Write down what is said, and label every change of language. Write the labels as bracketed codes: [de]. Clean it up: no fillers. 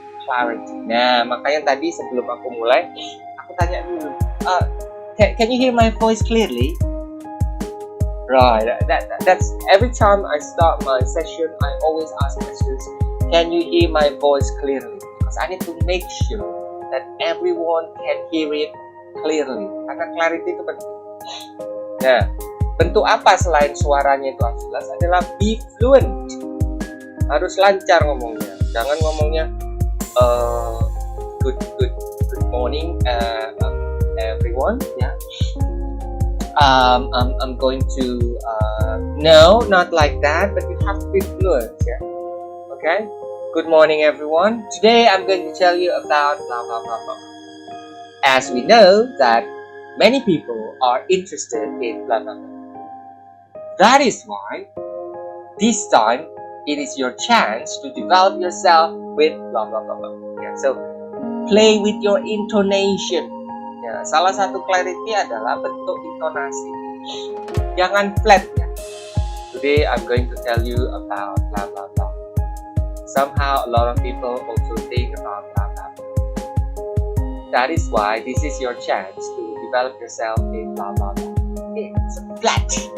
[id] Nah, makanya tadi sebelum aku mulai, aku tanya dulu, [en] can you hear my voice clearly? Right, that's every time I start my session, I always ask my students, can you hear my voice clearly? Because I need to make sure that everyone can hear it clearly. [id] Karena clarity itu penting. Nah, bentuk apa selain suaranya itu harus jelas adalah [en] be fluent. [id] Harus lancar ngomongnya. Jangan ngomongnya [en] good morning everyone, yeah. I'm going to no, not like that, but you have to be fluent, yeah. Okay. Good morning, everyone. Today I'm going to tell you about blah blah blah blah. As we know that many people are interested in blah blah blah. That is why this time it is your chance to develop yourself with blah blah blah blah. Yeah, so play with your intonation. [id] Ya, salah satu clarity adalah bentuk intonasi. Jangan flat ya. [en] Today I'm going to tell you about blah blah blah. Somehow a lot of people also think about blah blah blah. That is why this is your chance to develop yourself in blah blah blah. It's flat.